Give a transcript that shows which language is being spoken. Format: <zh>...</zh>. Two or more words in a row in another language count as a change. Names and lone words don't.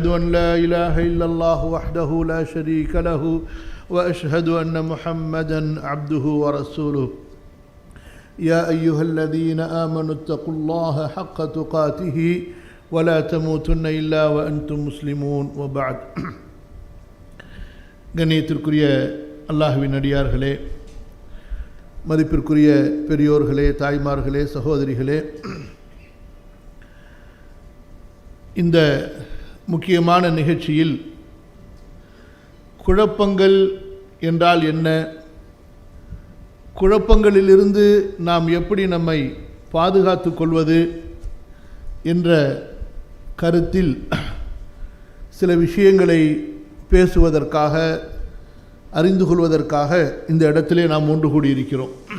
<ar>أن لا إله إلا الله وحده لا شريك له وأشهد أن محمدا عبده ورسوله يا أيها الذين آمنوا اتقوا الله حق تقاته ولا تموتن إلا وأنتم مسلمون وبعد</ar> <ta>கண்ணியத்திற்குரிய அல்லாஹ்வின் அடியார்களே, மதிப்பிற்குரிய பெரியோர்களே, தாய்மார்களே, சகோதரிகளே, இந்த முக்கியமான நிகழ்ச்சியில் குழப்பங்கள் என்றால் என்ன, குழப்பங்களிலிருந்து நாம் எப்படி நம்மை பாதுகாத்து கொள்வது என்ற கருத்தில் சில விஷயங்களை பேசுவதற்காக, அறிந்து கொள்வதற்காக இந்த இடத்திலே நாம் ஒன்று கூடியிருக்கிறோம்.</ta>